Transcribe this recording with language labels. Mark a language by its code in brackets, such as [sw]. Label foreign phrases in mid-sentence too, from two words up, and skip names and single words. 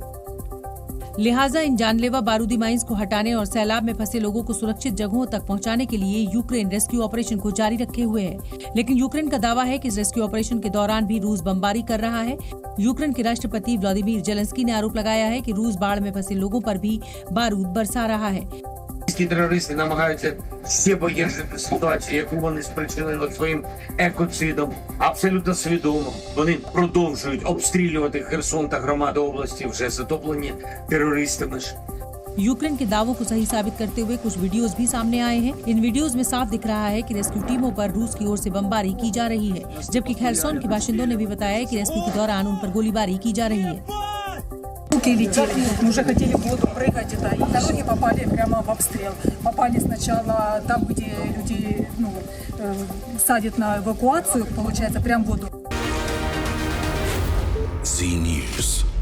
[hi] लिहाजा इन जानलेवा बारूदी माइंस को हटाने और सैलाब में फंसे लोगों को सुरक्षित जगहों तक पहुंचाने के लिए यूक्रेन [en] rescue operation [hi] को जारी रखे हुए है। लेकिन यूक्रेन का दावा है कि इस [en] rescue operation [hi] के दौरान भी रूस बमबारी कर रहा है। यूक्रेन के राष्ट्रपति व्लादिमीर जेलेंस्की ने आरोप लगाया है कि रूस बाढ़ में फंसे लोगों पर भी बारूद बरसा रहा है। [uk] Терористи намагаються ще погіршити ситуацію, яку вони спричинили своїм екоцидом. Абсолютно свідомо вони продовжують обстрілювати Херсон та громади області, вже затоплені терористами ж. [hi] यूक्रेन के दावों को सही साबित करते हुए कुछ वीडियोस भी सामने आए हैं। इन वीडियोस में साफ दिख रहा है कि रेस्क्यू टीमों पर रूस की ओर से बमबारी की जा रही है, जबकि खरसोन के बाशिंदों ने भी बताया कि रेस्क्यू के दौरान उन पर गोलीबारी की जा रही है। [ru] Летели. Мы уже хотели в воду прыгать, и дороги попали прямо в обстрел. Попали сначала там, где люди садят на эвакуацию, получается, прямо в воду. Z News.